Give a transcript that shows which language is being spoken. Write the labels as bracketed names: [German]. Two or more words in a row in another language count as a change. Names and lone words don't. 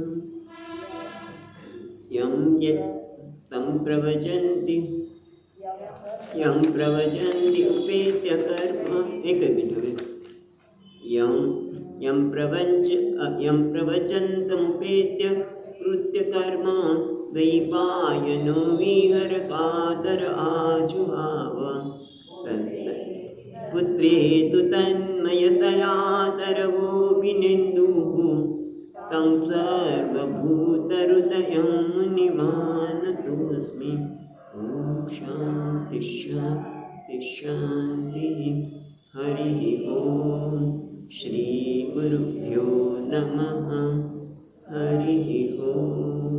[Sanskrit] यम यम प्रवचंति उपेत्य कर्म. [Gujarati] એક મિનિટ હવે. [Sanskrit] यम प्रवचंतमुपेत्य कृत्य कर्म द्वैपायनो विहर कातर आजुहाव पुत्रे तु तन्मयतया तरवोऽभिनेन्दुः तं सर्वभूतहृदयं मुनिमानतोऽस्मि ॐ शान्ति शान्ति शान्तिः हरिः ॐ श्रीगुरुभ्यो नमः हरिः ॐ